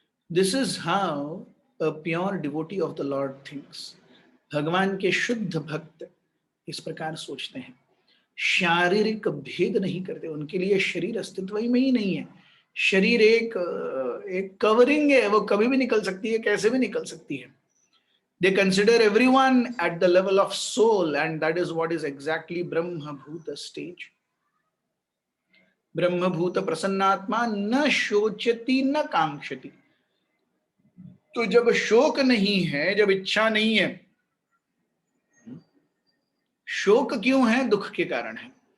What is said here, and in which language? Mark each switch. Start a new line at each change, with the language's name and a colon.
English: This is how a pure devotee of the lord thinks.
Hindi: भगवान के शुद्ध भक्त इस प्रकार सोचते हैं, शारीरिक भेद नहीं करते. उनके लिए शरीर अस्तित्व में ही नहीं है. शरीर एक कवरिंग है, वो कभी भी निकल सकती है, कैसे भी निकल सकती है.
English: They consider everyone at the level of soul, and that is what is exactly Brahma Bhuta stage.
Sanskrit: Brahma Bhuta प्रसन्नात्मा न शोचति न कांक्षति.
Hindi: तो जब शोक नहीं है, जब इच्छा नहीं है, शोक क्यों है? दुख के कारण है.